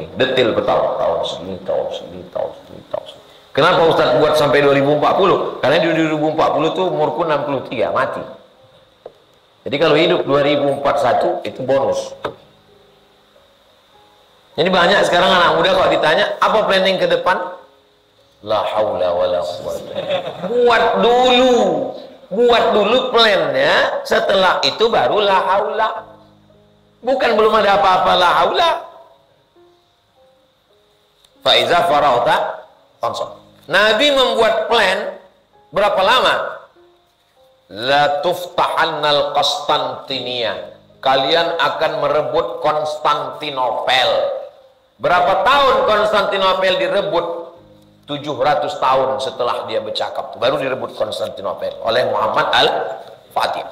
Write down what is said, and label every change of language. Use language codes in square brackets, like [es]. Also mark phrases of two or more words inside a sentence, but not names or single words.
[id] Detail bertahun-tahun, segini, tahun segini, tahun segini, tahun segini. Kenapa Ustaz buat sampai 2040? Karena di 2040 itu umurku 63, mati. Jadi kalau hidup 2041 itu bonus. Jadi banyak sekarang anak muda kalau ditanya, apa planning ke depan? [ar] لا حول ولا قوة. [id] Buat dulu plannya, setelah itu baru [ar] لا حول. [id] Bukan belum ada apa-apa [ar] لا حول. فإذا فرغت فانصب. [id] Nabi membuat plan berapa lama? [ar] لتفتحن القسطنطينية. [id] Kalian akan merebut Konstantinopel. Berapa tahun Konstantinopel direbut? 700 tahun setelah dia bercakap, baru direbut Konstantinopel oleh Muhammad Al-Fatih.